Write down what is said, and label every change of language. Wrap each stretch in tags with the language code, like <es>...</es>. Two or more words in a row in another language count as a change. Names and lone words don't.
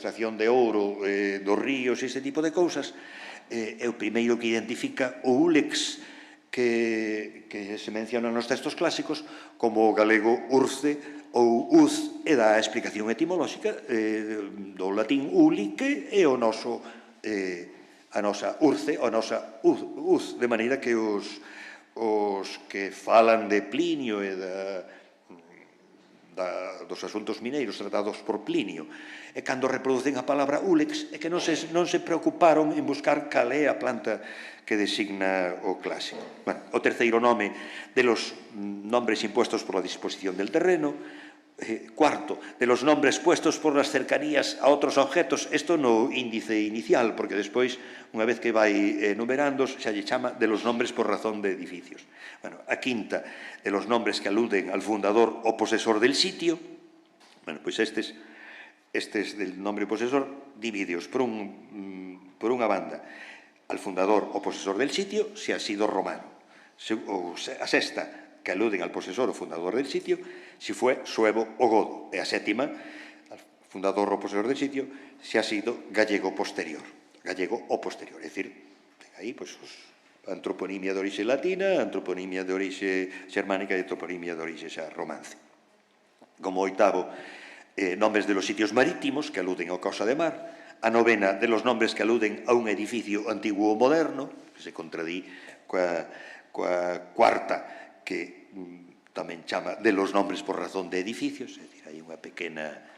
<gl>extracción de ouro dos ríos e ese tipo de cousas, é o primeiro que identifica o úlex que se menciona nos textos clásicos como o galego urce ou uz, e dá a explicación etimolóxica do latín uli, que é a nosa urce, a nosa uz, de maneira que os que falan de Plinio e dos asuntos mineiros tratados por Plinio, e cando reproducen a palabra úlex, é que non se preocuparon en buscar cal é a planta que designa o clásico. O terceiro nome</gl> <es>de los nombres impuestos por la disposición del terreno. Cuarto, de los nombres puestos por las cercanías a otros objetos,</es> <gl>isto no índice inicial, porque despois, unha vez que vai enumerando, xa lle chama</gl> <es>de los nombres por razón de edificios. Bueno,</es> <gl>a quinta,</gl> <es>de los nombres que aluden al fundador o posesor del sitio. Bueno,</es> <gl>pois estes</gl> <es>del nombre posesor,</es> <gl>dividios por unha banda,</gl> <es>al fundador o posesor del sitio, se ha sido romano.</es> <gl>A sexta,</gl> <es>que aluden al posesor o fundador del sitio, si fue suevo o godo.</es> <gl>E a sétima,</gl> <es>al fundador o posesor del sitio, si ha sido gallego posterior. Gallego o posterior.</es> <gl>É dicir, aí, pois, antroponimia de orixe latina, antroponimia de orixe xermánica e antroponimia de orixe xa romance. Como oitavo,</gl> <es>nombres de los sitios marítimos que aluden ao causa de mar.</es> <gl>A novena,</gl> <es>de los nombres que aluden a un edificio antiguo</es> <gl>ou moderno, que se contradí coa cuarta, que tamén chama</gl> <es>de los nombres por razón de edificios,</es> <gl>é dicir, hai unha pequena</gl>